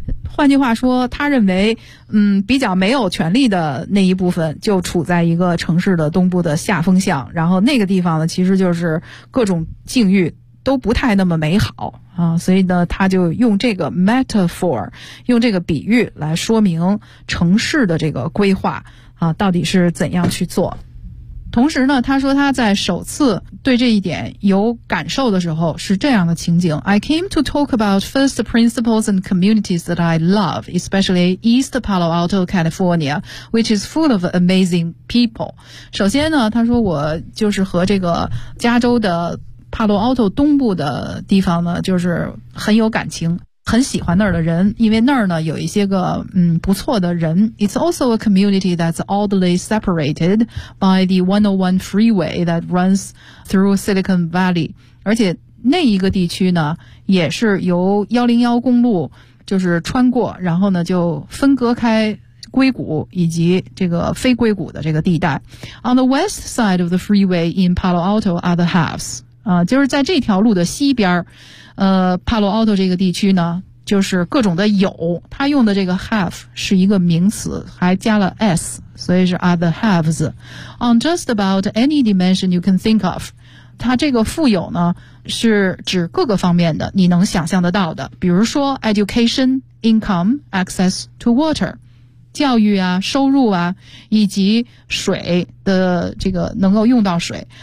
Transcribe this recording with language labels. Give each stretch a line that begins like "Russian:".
Chinese: 换句话说，他认为比较没有权力的那一部分就处在一个城市的东部的下风向，然后那个地方呢其实就是各种境遇都不太那么美好啊，所以呢他就用这个 metaphor， 用这个比喻来说明城市的这个规划啊到底是怎样去做。同时呢他说他在首次对这一点有感受的时候是这样的情景。
English: I came to talk about first principles and communities that I love, especially East Palo Alto, California, which is full of amazing people.
Chinese: 首先呢他说我就是和这个加州的帕洛奥托东部的地方呢就是很有感情。很喜欢那儿的人，因为那儿呢有一些个不错的人。
English: It's also a community that's oddly separated by the 101 freeway that runs through Silicon Valley.
Chinese: 而且那一个地区呢也是由101公路就是穿过，然后呢就分割开硅谷以及这个非硅谷的这个地带。
English: On the west side of the freeway in Palo Alto are the halves.
Chinese: 就是在这条路的西边帕洛奥托这个地区呢就是各种的有，他用的这个 have 是一个名词，还加了 s， 所以是 other haves。
English: On just about any dimension you can think of，
Chinese: 他这个富有呢是指各个方面的你能想象得到的，比如说
English: education, income, access to water，
Chinese: 教育啊收入啊以及水的这个能够用到水。